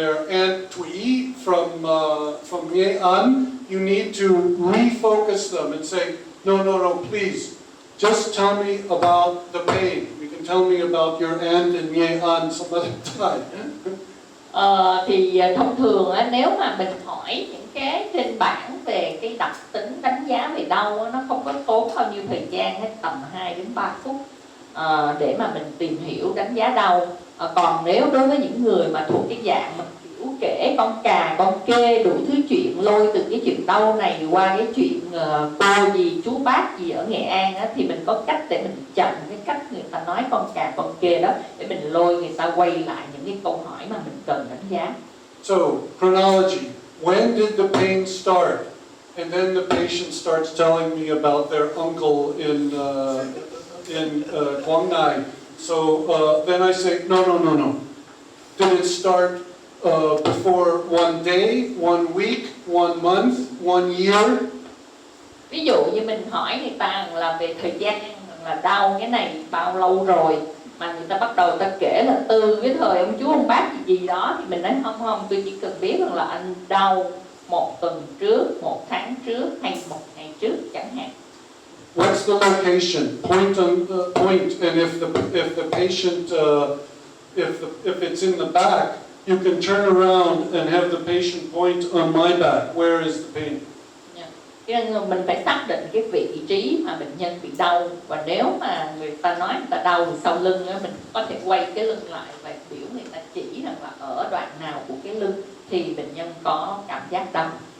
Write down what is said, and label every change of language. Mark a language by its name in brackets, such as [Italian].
[English] Aunt Thuy from Nghệ An, you need to refocus them and say, no, please, just tell me about the pain. You can tell me about your aunt in Nghệ An some other time. [Vietnamese] Thì thông thường nếu mà mình hỏi những cái trên bảng về cái đặc tính đánh giá về đau, nó không có tốn bao nhiêu thời gian, hết tầm 2 đến 3 phút để mà mình tìm hiểu đánh giá đau. Còn nếu đối với những người mà thuộc cái dạng mà kiểu kể con cà con kê đủ thứ chuyện, lôi từ cái chuyện đau này qua cái chuyện cô gì chú bác gì ở Nghệ An thì mình có cách để mình chặn cái cách người ta nói con cà con kê đó, để mình lôi người ta quay lại những cái câu hỏi mà mình cần đánh giá. [English] So, chronology. When did the pain start? And then the patient starts telling me about their uncle in Quảng Nai. So then I say, no. Did it start before 1 day, 1 week, 1 month, 1 year? [Vietnamese] Ví dụ như mình hỏi người ta là về thời gian là đau cái này bao lâu rồi, mà người ta bắt đầu người ta kể là từ cái thời ông chú ông bác gì đó, thì mình nói không, tôi chỉ cần biết rằng là anh đau 1 tuần trước, 1 tháng trước hay 1 ngày trước chẳng hạn. [English] What's the location? Point, and if the patient, if it's in the back, you can turn around and have the patient point on my back. Where is the pain? Yeah. [Vietnamese] Cho nên mình phải xác định cái vị trí mà bệnh nhân bị đau, và nếu mà người ta nói người ta đau sau lưng á, mình có thể quay cái lưng lại và biểu người ta chỉ rằng là ở đoạn nào của cái lưng thì bệnh nhân có cảm giác đau.